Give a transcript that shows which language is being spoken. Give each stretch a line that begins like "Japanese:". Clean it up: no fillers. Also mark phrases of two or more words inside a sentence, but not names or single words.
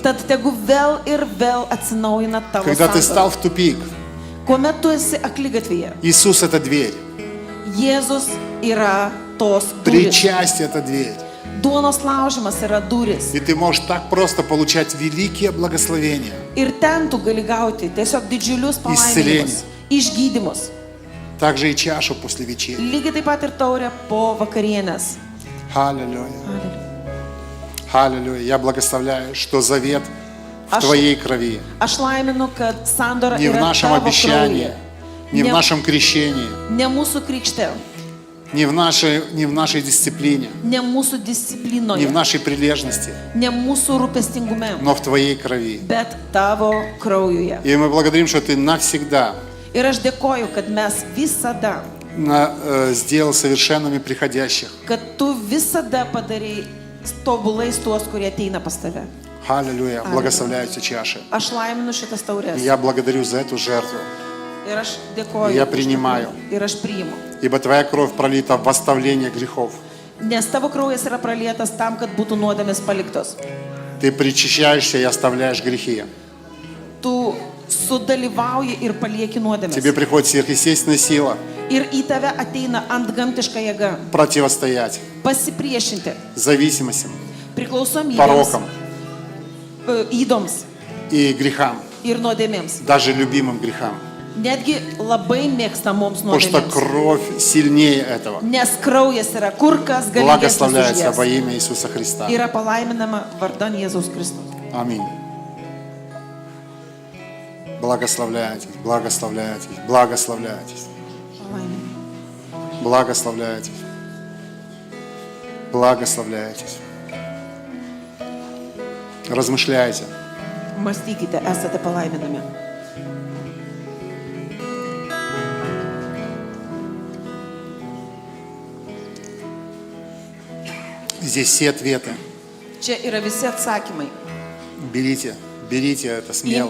Lithuanian: Tad tegu vėl ir vėl atsinaujina tavo
Russian: Когда ты
Lithuanian: sandora.
Russian: стал в тупик,
Lithuanian: Kuomet tu esi akligatvėje,
Russian: Иисус — это дверь.
Lithuanian: Jėzus yra tos durys.
Russian: Причастие — это дверь.
Lithuanian: Duonos laužimas yra durys.
Russian: И ты можешь так просто получать великие благословения.
Lithuanian: Ir ten tu gali gauti tiesiog didžiulius palaiminimus, išgydymus.
Russian: Также и чашу после вечери.
Lithuanian: Lygiai taip pat ir taurė po vakarienės.
Russian: Аллилуйя.
Lithuanian: Aleliuja.
Russian: Аллилуйя. Я благословляю, что завет в твоей крови.
Lithuanian: Aš laiminu, kad sandora
Russian: Не в
Lithuanian: yra
Russian: нашем
Lithuanian: tavo
Russian: обещании,
Lithuanian: kraujyje.
Russian: не в
Lithuanian: Ne-
Russian: нашем крещении,
Lithuanian: Ne mūsų krikšte,
Russian: не в нашей дисциплине,
Lithuanian: ne mūsų
Russian: не в
Lithuanian: disciplinoje,
Russian: нашей прилежности,
Lithuanian: ne mūsų rūpestingume,
Russian: но в твоей крови.
Lithuanian: bet tavo kraujuje.
Russian: И мы благодарим, что ты навсегда
Lithuanian: Ir aš dėkoju, kad mes visada,
Russian: сделал совершенными приходящих.
Lithuanian: kad tu visada padarai tobulais tuos, kurie ateina pas tave.
Russian: Аллилуйя. Благословляю эти чаши.
Lithuanian: Aš laiminu šitas
Russian: И
Lithuanian: taurės.
Russian: я благодарю за эту жертву,
Lithuanian: Ir aš dėkoju.
Russian: Я
Lithuanian: už
Russian: принимаю.
Lithuanian: tai. Ir aš priimu.
Russian: ибо твоя кровь пролита в восставление грехов.
Lithuanian: Nes tavo kraujas yra pralietas tam, kad būtų nuodėmės paliktos.
Russian: Ты причащаешься и оставляешь грехи.
Lithuanian: Tu sudalyvauji ir palieki nuodėmės.
Russian: Тебе приходит сверхъестественная сила
Lithuanian: Ir į tave ateina antgamtiška jėga.
Russian: противостоять
Lithuanian: Pasipriešinti
Russian: зависимостям,
Lithuanian: priklausomybėms,
Russian: порокам
Lithuanian: įdoms
Russian: и грехам,
Lithuanian: ir nuodėmėms.
Russian: даже любимым грехам.
Lithuanian: Netgi labai mėgstamoms
Russian: Потому что
Lithuanian: nuodėmėms.
Russian: кровь сильнее этого.
Lithuanian: Nes kraujas yra kur kas galingesnis už
Russian: Благословляется во
Lithuanian: jas.
Russian: имя Иисуса Христа.
Lithuanian: Yra palaiminama vardan Jėzaus Kristaus.
Russian: Аминь. Благословляйтесь, благословляйтесь, благословляйтесь,
Lithuanian: Palaiminama.
Russian: благословляйтесь, благословляйтесь. Размышляйте.
Lithuanian: Mąstykite, esate palaiminami.
Russian: Здесь все ответы.
Lithuanian: Čia yra visi atsakymai.
Russian: Берите, берите это смело.